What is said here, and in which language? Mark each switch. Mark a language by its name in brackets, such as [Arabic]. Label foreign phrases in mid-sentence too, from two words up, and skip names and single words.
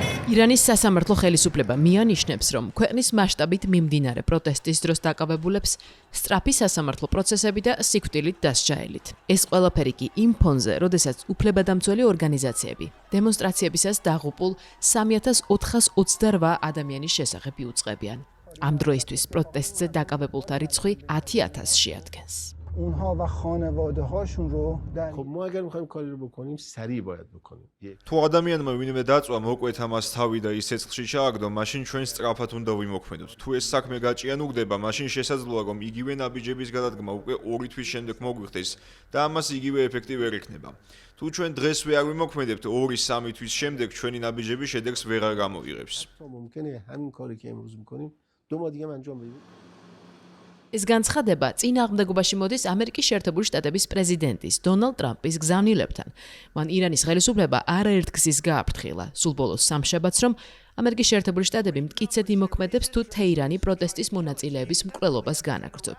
[Georgian] ირანის სასამართლო ხელისუფლება მიანიშნებს, რომ ქვეყნის მასშტაბით მიმდინარე პროტესტის დროს დაკავებულებს სწრაფი სასამართლო პროცესები და სიკვდილით დასჯაელით. ეს ყველაფერი კი იმ ფონზე, როდესაც უფლებადამცველი ორგანიზაციები დემონსტრაციებისას დაღუპულ 3428 ადამიანის შესახებ იუწყებიან. ამ დროისთვის პროტესტზე დაკავებულთა რიცხვი 10000-ს შეადგენს. [Persian] اونها و خانواده هاشون رو در خب ما اگر میخوایم کاری رو بکنیم سریع باید بکنیم. [Georgian] თუ ადამიანმა ვინმე დაწვა მოკვეთა მას თავი და ის ცეცხლში ჩააგდო, მაშინ ჩვენ სწრაფად უნდა ვიმოქმედოთ. თუ ეს საქმე გაჭიანურდება, მაშინ შესაძლოა რომ იგივე ნაბიჯების გადადგმა უკვე 2 თვის შემდეგ მოგვიხდეს და ამას იგივე ეფექტი ვერ ექნება. თუ ჩვენ დღესვე არ ვიმოქმედებთ 2-3 თვის შემდეგ ჩვენი ნაბიჯები შედეგს ვეღარ გამოიღებს. [Persian] ممکنه همین کاری که امروز میکنیم 2 ماه دیگه انجام بدیم. [Georgian] ეს განცხადება წინააღმდეგობაში მოდის ამერიკის შეერთებული შტატების პრეზიდენტის დონალდ ტრამპის გზავნილებთან. მან ირანის ხელისუფლება არაერთგზის გააფრთხილა, სულ ბოლოს სამშაბათს, რომ ამერიკის შეერთებული შტატები მტკიცედ იმოქმედებს თუ თეირანი პროტესტის მონაწილეების მკვლელობას განაგრძობს.